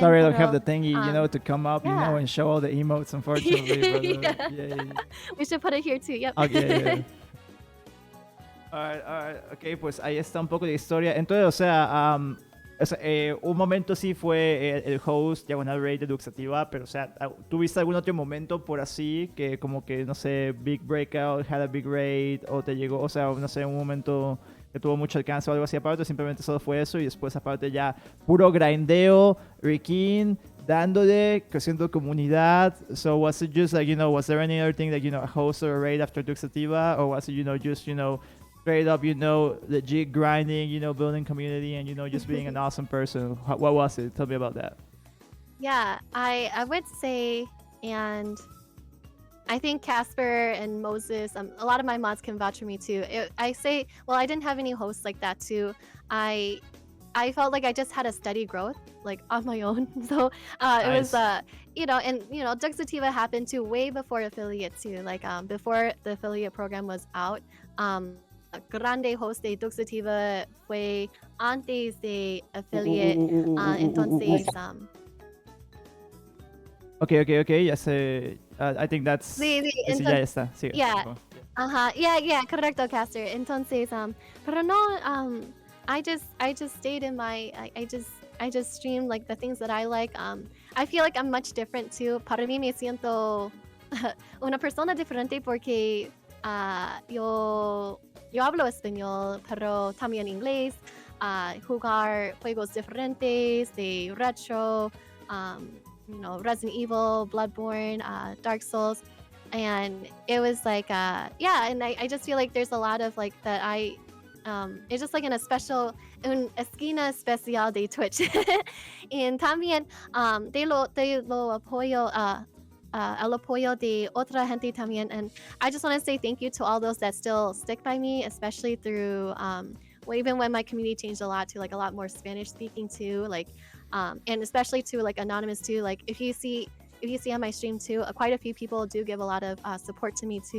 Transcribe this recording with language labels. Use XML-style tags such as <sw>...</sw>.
<en>Sorry, I don't have the thingy, to come up, yeah. and show all the emotes, unfortunately. But, yeah. We should put it here too. Yep. Okay. Yeah.</en> <es>Alright, ok, pues ahí está un poco de historia. Entonces, o sea, un momento sí fue el host diagonal raid de Duxativa, pero o sea, ¿tuviste algún otro momento por así que como que, no sé,</es> <en>big breakout, had a big raid,</en> <es>o te llegó, o sea, no sé, un momento que tuvo mucho alcance o algo así aparte, o simplemente solo fue eso y después aparte ya puro grindeo, Rikin, dándole, creciendo comunidad?</es> <en>So was it just like, was there any other thing that, a host or a raid after Duxativa, or was it, just, straight up, legit grinding, building community and, just being an awesome person? What was it? Tell me about that. Yeah, I would say, and I think Casper and Moses, a lot of my mods can vouch for me too. I didn't have any hosts like that too. I felt like I just had a steady growth, like on my own. So nice. It was, Duxativa happened too way before affiliate too. Like before the affiliate program was out.</en> <es>Grande host de Duxativa fue antes de affiliate. Entonces,</es> <en>Okay,</en> <es>ya sé.</es> <en>I think that's.</en> <es>Sí, ya está. Sigue.</es> <en>Yeah, correcto, Caster.</en> <es>Entonces, pero no,</es> <en>I just stayed in my, I just streamed like the things that I like. I feel like I'm much different too.</en> <es>Para mí me siento una persona diferente porque yo hablo español, pero también inglés, jugar juegos diferentes de retro, Resident Evil, Bloodborne, Dark Souls,</es> <en>and it was like, and I just feel like there's a lot of like that it's just like in a special,</en> <es>una esquina especial de Twitch.</es> <en>And</en> <es>también de lo apoyo, el apoyo de otra gente también.</es> <en>And I just want to say thank you to all those that still stick by me, especially through even when my community changed a lot to like a lot more Spanish speaking too, like and especially to like anonymous too. Like if you see on my stream too, quite a few people do give a lot of support to me too.</en>